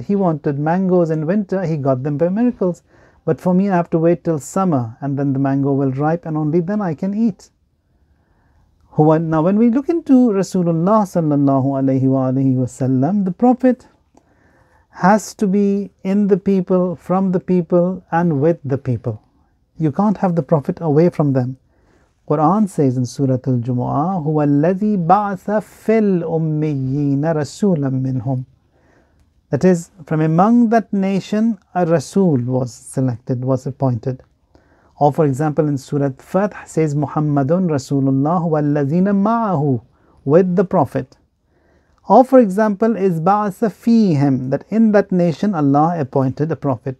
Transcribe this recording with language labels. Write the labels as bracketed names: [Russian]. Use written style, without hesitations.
[English] He wanted mangoes in winter, he got them by miracles. But for me, I have to wait till summer, and then the mango will ripe, and only then I can eat. Now, when we look into Rasulullah sallallahu alaihi wasallam, the Prophet has to be in the people, from the people, and with the people. You can't have the Prophet away from them. Quran says in Surah Al-Jumu'ah, [Arabic] هُوَ الَّذِي بَعْثَ فِي الْأُمِّيِّينَ رَسُولًا مِّنْهُمْ. [English] That is, from among that nation, a Rasul was selected, was appointed. Or for example, in Surah Fath says, [Arabic] Muhammadun Rasulullah وَالَّذِينَ مَعَهُ, [English] with the Prophet. Or for example, is [Arabic] بَعْثَ فِيهِمْ, [English] that in that nation Allah appointed a Prophet.